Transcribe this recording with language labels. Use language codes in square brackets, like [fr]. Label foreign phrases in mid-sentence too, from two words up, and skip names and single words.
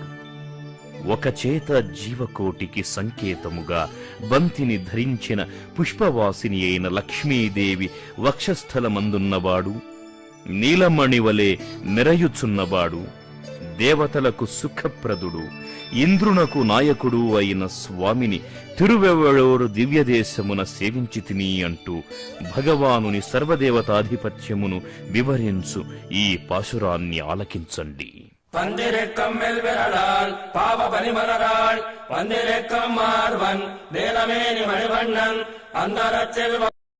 [te] ఒక చేత జీవకోటికి సంకేతముగా బంతిని ధరించిన పుష్పవాసిని అయిన లక్ష్మీదేవి వక్షస్థలమందున్నవాడు, నీలమణివలే మెరయుచున్నవాడు, దేవతలకు సుఖప్రదుడు, ఇంద్రునకు నాయకుడు అయిన స్వామిని తిరువెవ్వళూరు దివ్యదేశమున సేవించితిని అంటూ భగవానుని సర్వదేవతాధిపత్యమును వివరించు ఈ పాశురాన్ని ఆలకించండి. [ta] பந்திருக்கம் மெல்விரலால் பாவ பனிமலராள் வந்திருக்கம் மார்வன் நீலமேனி மணிவண்ணன் அந்தரத்தில்